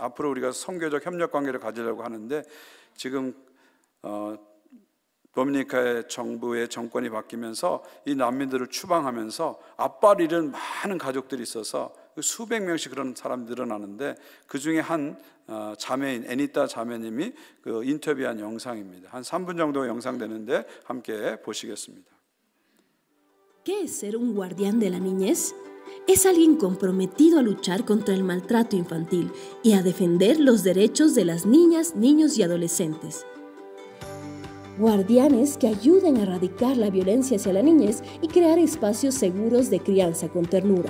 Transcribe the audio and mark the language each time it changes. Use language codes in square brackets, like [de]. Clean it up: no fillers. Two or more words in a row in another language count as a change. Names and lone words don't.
[ko] 앞으로 우리가 선교적 협력 관계를 가지려고 하는데 지금 도미니카의 정부의 정권이 바뀌면서 이 난민들을 추방하면서 앞발 잃은 많은 가족들이 있어서 수백 명씩 그런 사람들이 늘어나는데 그 중에 한 자매인 애니타 자매님이 그 인터뷰한 영상입니다. 한 3분 정도 영상 되는데 함께 보시겠습니다. [es] ¿Qué es ser un guardián de la niñez? Es alguien comprometido a luchar contra el maltrato infantil y a defender los derechos de las niñas, niños y adolescentes. Guardianes que ayuden a erradicar la violencia hacia la niñez y crear espacios seguros de crianza con ternura.